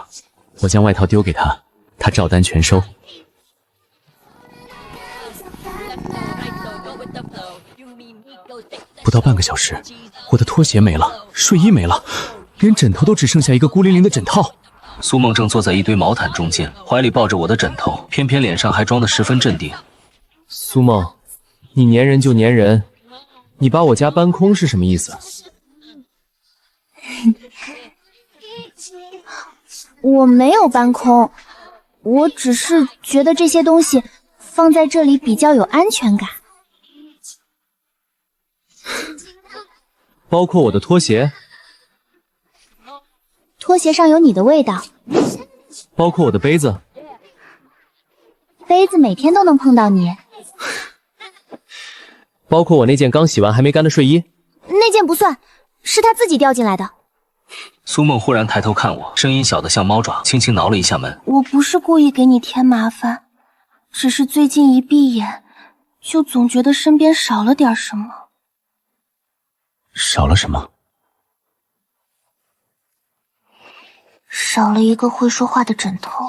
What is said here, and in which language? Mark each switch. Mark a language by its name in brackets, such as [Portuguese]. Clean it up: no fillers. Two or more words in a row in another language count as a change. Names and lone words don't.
[Chinese] 我將外套丟給他，他照單全收。不到半個小時，我的拖鞋沒了，睡衣沒了，連枕頭都只剩下一個孤零零的枕套。蘇夢正坐在一堆毛毯中間，懷裡抱着我的枕頭，偏偏臉上還裝得十分鎮定。蘇夢，你粘人就粘人，你把我家搬空是什麼意思？我沒有搬空，我只是覺得這些東西放在這裡比較有安全感。包括我的拖鞋？拖鞋上有你的味道。包括我的杯子？杯子每天都能碰到你。包括我那件剛洗完還沒乾的睡衣？那件不算，是他自己掉進來的。蘇夢忽然抬頭看我，聲音小得像貓爪，輕輕撓了一下門。我不是故意給你添麻煩，只是最近一閉眼，就總覺得身邊少了點什麼。少了什麼？少了一個會說話的枕頭。